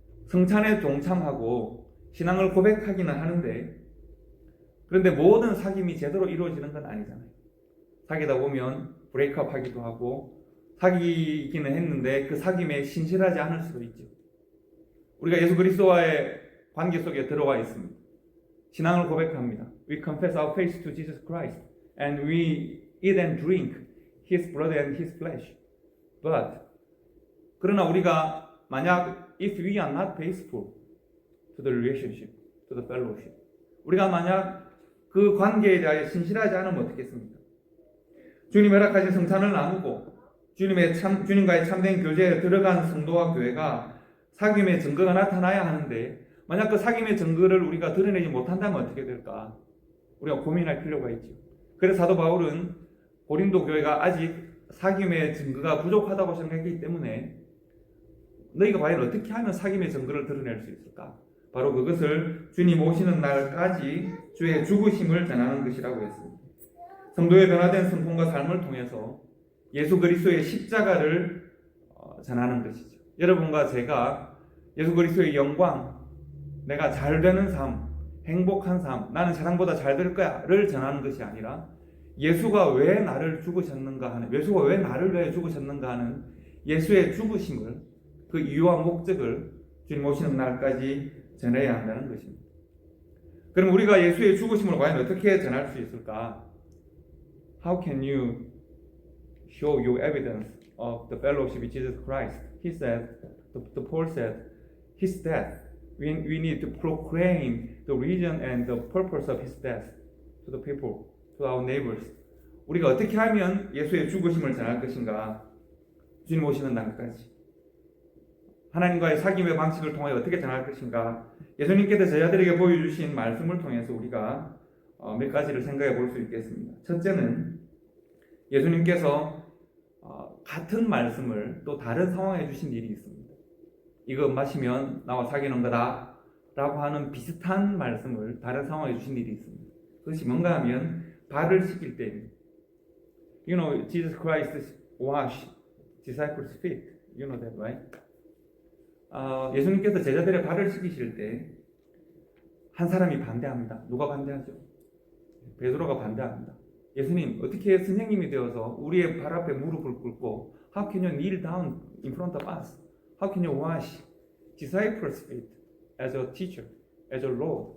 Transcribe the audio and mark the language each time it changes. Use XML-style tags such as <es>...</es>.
<ko>성찬에 동참하고 신앙을 고백하기는 하는데, 그런데 모든 사귐이 제대로 이루어지는 건 아니잖아요. 사귀다 보면 브레이크업 하기도 하고 사귀기는 했는데 그 사귐에 신실하지 않을 수도 있죠. 우리가 예수 그리스도와의 관계 속에 들어와 있습니다. 신앙을 고백합니다.</ko> <en>We confess our faith to Jesus Christ and we eat and drink His blood and His flesh. But</en> <ko>그러나 우리가 만약</ko> <en>if we are not faithful to the relationship, to the fellowship,</en> <ko>우리가 만약 그 관계에 대하여 신실하지 않으면 어떻겠습니까? 주님 허락하신 성찬을 나누고 주님과의 참된 교제에 들어간 성도와 교회가 사귐의 증거가 나타나야 하는데, 만약 그 사귐의 증거를 우리가 드러내지 못한다면 어떻게 될까? 우리가 고민할 필요가 있죠. 그래서 사도 바울은 고린도 교회가 아직 사귐의 증거가 부족하다고 생각했기 때문에 너희가 과연 어떻게 하면 사귐의 증거를 드러낼 수 있을까? 바로 그것을 주님 오시는 날까지 주의 죽으심을 전하는 것이라고 했습니다. 성도의 변화된 성품과 삶을 통해서 예수 그리스도의 십자가를 전하는 것이죠. 여러분과 제가 예수 그리스도의 영광, 내가 잘 되는 삶, 행복한 삶, 나는 세상보다 잘 될 거야를 전하는 것이 아니라 예수가 왜 나를 죽으셨는가 하는, 예수가 왜 나를 위해 죽으셨는가 하는 예수의 죽으심을, 그 이유와 목적을 주님 오시는 날까지 전해야 한다는 것입니다. 그럼 우리가 예수의 죽으심을 과연 어떻게 전할 수 있을까?</ko> <en>How can you show your evidence of the fellowship with Jesus Christ? He said, the Paul said, His death. We need to proclaim the reason and the purpose of His death to the people, to our neighbors.</en> <ko>우리가 어떻게 하면 예수의 죽으심을 전할 것인가? 주님 오시는 날까지. 하나님과의 사귐의 방식을 통해 어떻게 전할 것인가? 예수님께서 제자들에게 보여주신 말씀을 통해서 우리가 몇 가지를 생각해 볼 수 있겠습니다. 첫째는 예수님께서 같은 말씀을 또 다른 상황에 주신 일이 있습니다. 이거 마시면 나와 사귀는 거다 라고 하는 비슷한 말씀을 다른 상황에 주신 일이 있습니다. 그것이 뭔가 하면 발을 씻길 때입니다.</ko> <en>You know, Jesus Christ washed disciples' feet. You know that, right?</en> <ko>예수님께서 제자들의 발을 씻기실 때 한 사람이 반대합니다. 누가 반대하죠? 베드로가 반대합니다. 예수님, 어떻게 선생님이 되어서 우리의 발 앞에 무릎을 꿇고</ko> <en>How can you kneel down in front of us? How can you wash disciples' feet as a teacher, as a Lord?</en>